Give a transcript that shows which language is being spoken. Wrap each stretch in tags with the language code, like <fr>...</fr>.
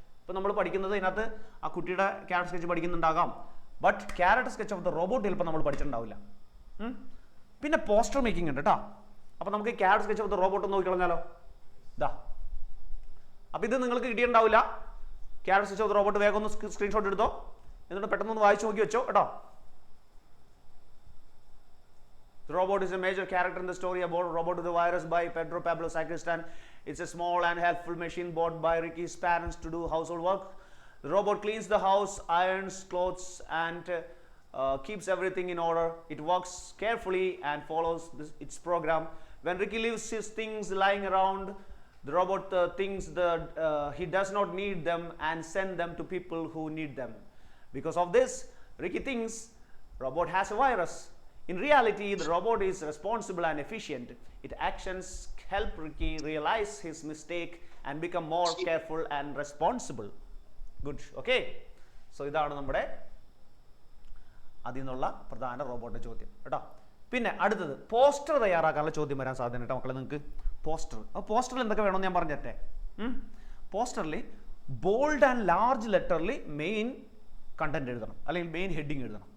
<ml>ഇപ്പം നമ്മൾ പഠിക്കുന്നത് ഇതിനകത്ത് ആ കുട്ടിയുടെ character sketch പഠിക്കുന്നുണ്ടാകാം,</ml> <en>but character sketch of the robot</en> <ml>ചിലപ്പോൾ നമ്മൾ പഠിച്ചിട്ടുണ്ടാവില്ല. പിന്നെ പോസ്റ്റർ മേക്കിംഗ് ഉണ്ട് കേട്ടോ. അപ്പോൾ നമുക്ക്</ml> <en>character sketch of the robot</en> <ml>ഒന്ന് നോക്കിക്കളഞ്ഞാലോ. ഇതാ, അപ്പോൾ ഇത് നിങ്ങൾക്ക് കിട്ടിയിട്ടുണ്ടാവില്ല.</ml> <en>character sketch of the robot</en> <ml>വേഗം ഒന്ന് സ്ക്രീൻഷോട്ട് എടുത്തോ, എന്നിട്ട് പെട്ടെന്ന് വായിച്ചു നോക്കി വെച്ചോ കേട്ടോ.</ml> <en>The robot is a major character in the story about Robot to the Virus by Pedro Pablo Sacristan. It's a small and helpful machine bought by Ricky's parents to do household work. The robot cleans the house, irons clothes, and keeps everything in order. It works carefully and follows its program. When Ricky leaves his things lying around, the robot thinks that he does not need them and send them to people who need them. Because of this, Ricky thinks robot has a virus. In reality, the robot is responsible and efficient. Its actions help Ricky realize his mistake and become more careful and responsible. Good. Okay.</en> <ml>So ഇതാണ് നമ്മുടെ അതിൽ നിന്നുള്ള പ്രധാന റോബോട്ടിന്റെ ചോദ്യം കേട്ടോ. പിന്നെ അടുത്തത് poster തയ്യാറാക്കാനുള്ള ചോദ്യം വരാൻ സാധ്യത കേട്ടോ മക്കളെ നിങ്ങൾക്ക്. പോസ്റ്ററിൽ എന്തൊക്കെ വേണമെന്ന് ഞാൻ പറഞ്ഞേ. പോസ്റ്ററിൽ</ml> <en>bold and large</en> <ml>ലെറ്ററിൽ main content എഴുതണം, അല്ലെങ്കിൽ മെയിൻ ഹെഡിങ് എഴുതണം.</ml>